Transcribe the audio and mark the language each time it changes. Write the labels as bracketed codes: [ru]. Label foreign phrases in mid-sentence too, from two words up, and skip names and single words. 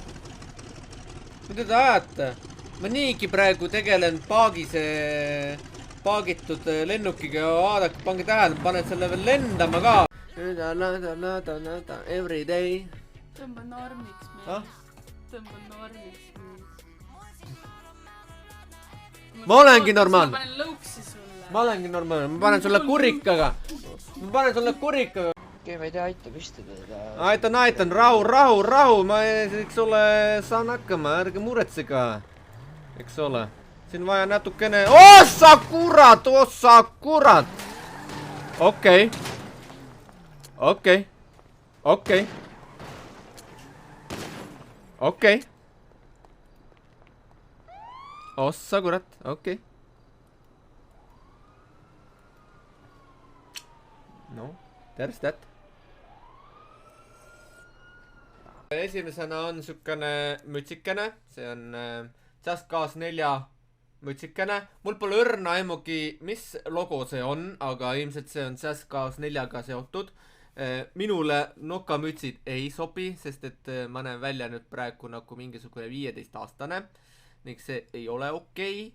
[et] Mida te ajate? Ma niigi praegu tegelen paagise paagitud lennukiga, vaadake, pange tähele, panen selle veel lendama ka. [en] Every day. [et] Tõmba normiks Ah? Tõmba normiks Ma olengi normaalne. Ma panen lõuksi sulle. Ma olengi normaalne, ma panen sulle kurikaga. Ma panen sulle kurikaga. Okei, ma ei tea, aitab istuda. Aitan, rahu, ma eks ole saan hakkama, ärge muretsega. Eks ole, siin vaja natukene... Ossa kurat! Okei. Ossa kurat, okei. [en] No, there's that. [et] Esimesena on sükene mütsikene, see on Just Cause 4 mütsikene. Mul pole õrna aimugi, mis logo see on, aga ilmselt see on Just Cause 4-ga seotud. Minule nokamütsid ei sobi, sest et ma näen välja nüüd praegu nagu mingisugune 15-aastane ning see ei ole okei.